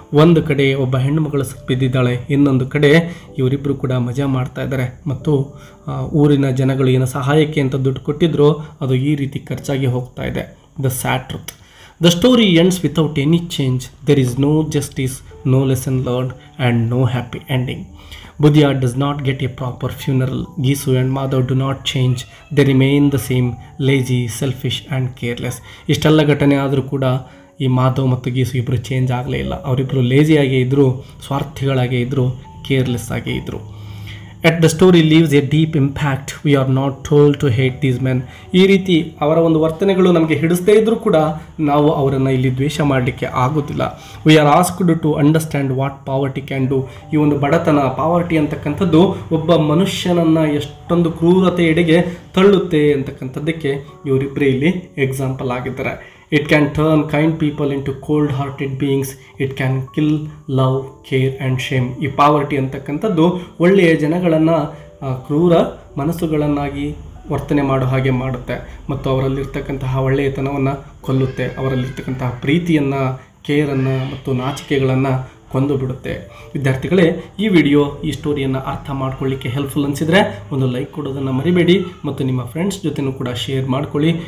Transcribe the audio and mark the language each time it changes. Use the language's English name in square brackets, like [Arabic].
[Kannada] ಒಂದು ಕಡೆ ಒಬ್ಬ ಹೆಣ್ಣುಮಗಳು ಬಿದ್ದಿದ್ದಾಳೆ, ಇನ್ನೊಂದು ಕಡೆ ಇವರಿಬ್ಬರು ಕೂಡ ಮಜಾ ಮಾಡ್ತಾ ಇದ್ದಾರೆ ಮತ್ತು ಊರಿನ ಜನಗಳು ಏನು ಸಹಾಯಕ್ಕೆ ಅಂತ ದುಡ್ಡು ಕೊಟ್ಟಿದ್ರು ಅದು ಈ ರೀತಿ ಖರ್ಚಾಗಿ ಹೋಗ್ತಾ ಇದೆ. [English] The sad truth. The story ends without any change. There is no justice, no lesson learned and no happy ending. Budiya does not get a proper funeral. Gisu and Madhav do not change. They remain the same, lazy, selfish and careless. [Kannada] ಇಷ್ಟೆಲ್ಲ ಘಟನೆ ಆದರೂ ಕೂಡ ಈ ಮಾಧವ್ ಮತ್ತು ಗೀಸು ಇಬ್ಬರು change ಆಗಲೇ ಇಲ್ಲ. ಅವರಿಬ್ಬರು ಲೇಜಿಯಾಗೇ ಇದ್ದರು, ಸ್ವಾರ್ಥಿಗಳಾಗೇ ಇದ್ದರು, ಕೇರ್ಲೆಸ್ ಆಗೇ ಇದ್ದರು. [English] At the story leaves a deep impact. We are not told to hate these men. [Kannada] ಈ ರೀತಿ ಅವರ ಒಂದು ವರ್ತನೆಗಳು ನಮಗೆ ಹಿಡಿಸದೇ ಇದ್ದರೂ ಕೂಡ ನಾವು ಅವರನ್ನು ಇಲ್ಲಿ ದ್ವೇಷ ಮಾಡಲಿಕ್ಕೆ ಆಗೋದಿಲ್ಲ. [English] We are asked to understand what poverty can do. [Kannada] ಈ ಒಂದು ಬಡತನ, ಪಾವರ್ಟಿ ಅಂತಕ್ಕಂಥದ್ದು ಒಬ್ಬ ಮನುಷ್ಯನನ್ನು ಎಷ್ಟೊಂದು ಕ್ರೂರತೆಯೆಡೆಗೆ ತಳ್ಳುತ್ತೆ ಅಂತಕ್ಕಂಥದ್ದಕ್ಕೆ ಇವರಿಬ್ಬರೇ ಇಲ್ಲಿ ಎಕ್ಸಾಂಪಲ್ ಆಗಿದ್ದಾರೆ. [English] It can turn kind people into cold-hearted beings. It can kill love, care and shame. [Kannada] ಈ ಪಾವರ್ಟಿ ಅಂತಕ್ಕಂಥದ್ದು ಒಳ್ಳೆಯ ಜನಗಳನ್ನು ಕ್ರೂರ ಮನಸ್ಸುಗಳನ್ನಾಗಿ ವರ್ತನೆ ಮಾಡೋ ಹಾಗೆ ಮಾಡುತ್ತೆ ಮತ್ತು ಅವರಲ್ಲಿರ್ತಕ್ಕಂತಹ ಒಳ್ಳೆಯತನವನ್ನು ಕೊಲ್ಲುತ್ತೆ. ಅವರಲ್ಲಿರ್ತಕ್ಕಂತಹ ಪ್ರೀತಿಯನ್ನು ಕೇರನ್ನು ಮತ್ತು ನಾಚಿಕೆಗಳನ್ನು ಕೊಂದು ಬಿಡುತ್ತೆ. ವಿದ್ಯಾರ್ಥಿಗಳೇ, ಈ ವಿಡಿಯೋ ಈ ಸ್ಟೋರಿಯನ್ನು ಅರ್ಥ ಮಾಡ್ಕೊಳ್ಳಿಕ್ಕೆ ಹೆಲ್ಪ್ಫುಲ್ ಅನಿಸಿದರೆ ಒಂದು ಲೈಕ್ ಕೊಡೋದನ್ನು ಮರಿಬೇಡಿ ಮತ್ತು ನಿಮ್ಮ ಫ್ರೆಂಡ್ಸ್ ಜೊತೆನೂ ಕೂಡ ಶೇರ್ ಮಾಡ್ಕೊಳ್ಳಿ.